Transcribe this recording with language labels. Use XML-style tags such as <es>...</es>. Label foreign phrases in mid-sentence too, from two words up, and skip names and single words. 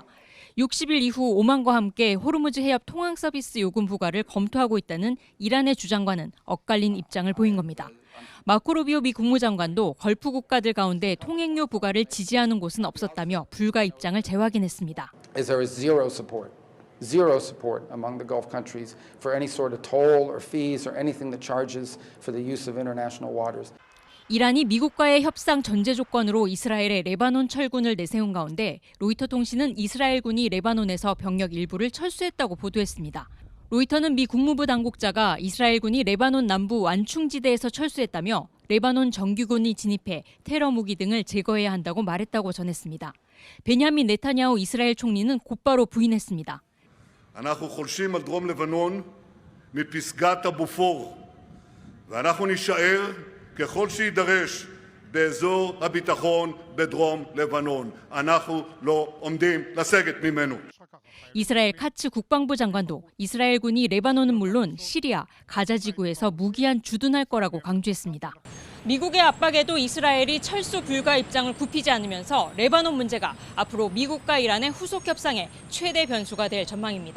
<ko>60일 이후 오만과 함께 호르무즈 해협 통항 서비스 요금 부과를 검토하고 있다는 이란의 주장과는 엇갈린 입장을 보인 겁니다. 마코 루비오 미 국무장관도 걸프 국가들 가운데 통행료 부과를 지지하는 곳은 없었다며 불가 입장을 재확인했습니다.</ko> <en>There is zero support among the Gulf countries for any sort of toll or fees or anything that charges for the use of international waters.</en> <ko>이란이 미국과의 협상 전제 조건으로 이스라엘에 레바논 철군을 내세운 가운데 로이터 통신은 이스라엘군이 레바논에서 병력 일부를 철수했다고 보도했습니다. 로이터는 미 국무부 당국자가 이스라엘군이 레바논 남부 완충지대에서 철수했다며 레바논 정규군이 진입해 테러 무기 등을 제거해야 한다고 말했다고 전했습니다. 베냐민 네타냐후 이스라엘 총리는 곧바로 부인했습니다.</ko> <he>אנחנו חולשים על דרום לבנון מפסגת הבופור ואנחנו נישאר ככל שידרש באזור הביטחון בדרום לבנון. אנחנו לא עומדים לסגת ממנו.</he> <ko>이스라엘 카츠 국방부 장관도 이스라엘군이 레바논은 물론 시리아, 가자 지구에서 무기한 주둔할 거라고 강조했습니다. 미국의 압박에도 이스라엘이 철수 불가 입장을 굽히지 않으면서 레바논 문제가 앞으로 미국과 이란의 후속 협상의 최대 변수가 될 전망입니다.</ko>